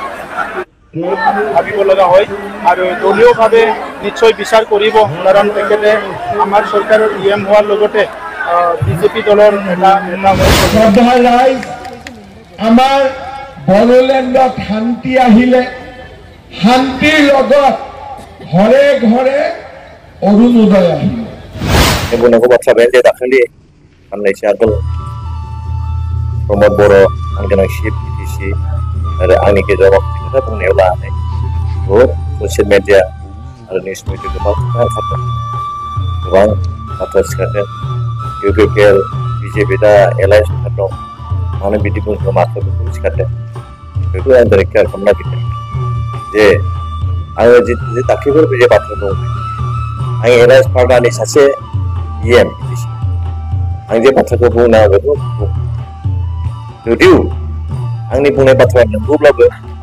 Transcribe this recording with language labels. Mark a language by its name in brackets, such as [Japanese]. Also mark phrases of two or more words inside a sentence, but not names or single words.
[Assamese] ভাবিব লগা হয় আৰু দলীয়ভাৱে নিশ্চয় বিচাৰ কৰিব কাৰণ তেখেতে আমাৰ চৰকাৰৰ ডিএম হোৱাৰ লগতে বিজেপি দলৰ এটা নেতা হয় আমাৰ বড়োলেণ্ডত শান্তি আহিলে শান্তিৰ লগত ঘৰে ঘৰে অৰুণোদয় আহিলে [Bodo] बुंनांगौ बाथ्रा बे दाखालि साननैसो आगोल प्रमोद बर' मानगोनां चिफ बिटिसि आरो आंनि गेजेराव खोथा बुंनायाव लानानै बहुद [English] social media [Bodo] आरो [English] news media [Bodo] गोबां खोथा ओंखारदों गोबां बाथ्रा सिखारदों इउपिपिएल बिजेपि दा एलायन्स ओंखारदों मानो बिदि बुंखो माखो बेखौ सिखारदों बेखौ आं दिनै क्लियार खालामनो नागिरदों जे आङो जे दाख्लैफोर बे बाथ्रा बुंबाय आं एलायन्स पार्टनारनि सासे EM आं जे बाथ्राखौ बुंनो बेखौ जुदिउ आंनि बुंनाय बाथ्राया नंगौब्लाबो आं